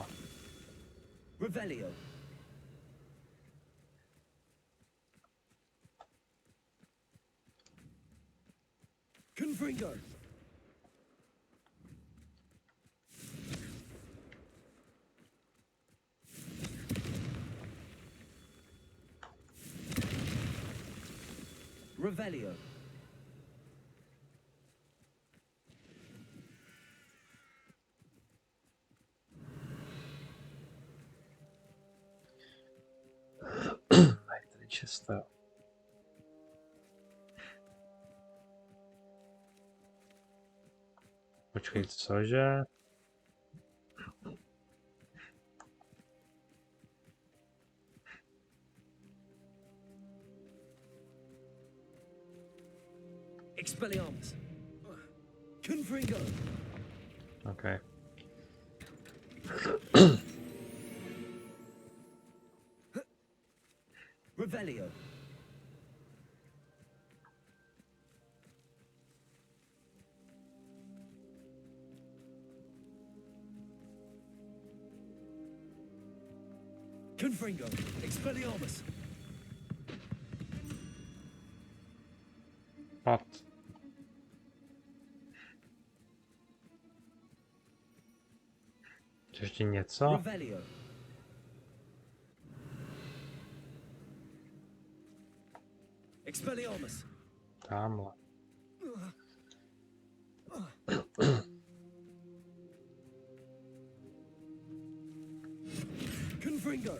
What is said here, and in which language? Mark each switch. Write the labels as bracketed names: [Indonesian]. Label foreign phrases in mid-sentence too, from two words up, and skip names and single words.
[Latin] Revelio. Confringo. Revelio. [Czech] Mají tady čisté. Počkej, cože? [Latin] Expelliarmus. Confringo. Okay. Revelio. Confringo. Expelliarmus. What? [Czech] Ještě něco? [Latin] Revelio. Expelliarmus. [Czech] Tamhle. [Latin] Confringo.